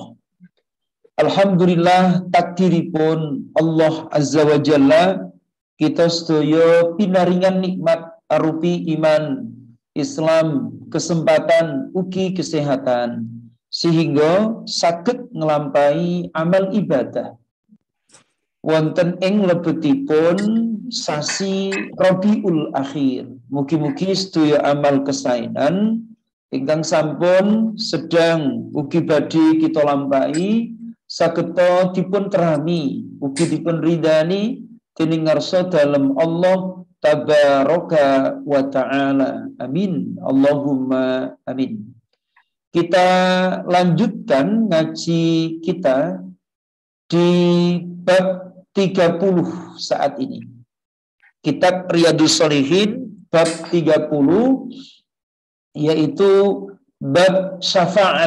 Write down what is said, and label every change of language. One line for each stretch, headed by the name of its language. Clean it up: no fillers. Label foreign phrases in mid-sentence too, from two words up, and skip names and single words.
Javanese: Alhamdulillah takdiripun Allah
Arabic: عز وجل
Javanese: kita sedaya pinaringan nikmat arupi iman, Islam, kesempatan ugi kesehatan sehingga saged nglampahi amal ibadah wonten ing lebetipun sasi Rabiul Akhir. Mugi-mugi sedaya amal kesaenan ingkang sampun sedang ugi badhe kita lampahi sageta dipun terami ugi dipun ridani dening ngarsa dalem Allah
Arabic: تبارك وتعالى. آمين اللهم آمين.
Indonesian: Kita lanjutkan ngaji kita di bab 30 saat ini. Kitab Riyadhus Shalihin bab 30 yaitu bab syafaat.